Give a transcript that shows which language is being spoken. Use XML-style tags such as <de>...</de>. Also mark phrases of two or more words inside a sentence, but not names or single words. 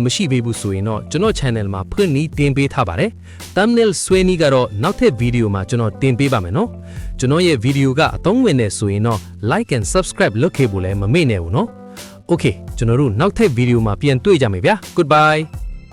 <my>မရှိသေးဘူးဆိုရင်တော့ကျွန်တော် channel မှာဖွင့်နည်းတင်ပေးထားပါတယ် thumbnail ဆွဲနည်းကတော့နောက်ထပ် video မှာကျွန်တော်တင်ပေးပါမယ်နော်ကျွန်တော်ရဲ့ video ကအသုံးဝင်နေဆိုရင်တော့</my> <en>like and subscribe</en> <my>လုပ်ခဲ့ဖို့လည်းမမေ့နဲ့ဘူးနော် Okay ကျွန်တော်တို့နောက်ထပ် video မှာပြန်တွေ့ကြမယ်ဗျာ Goodbye</my>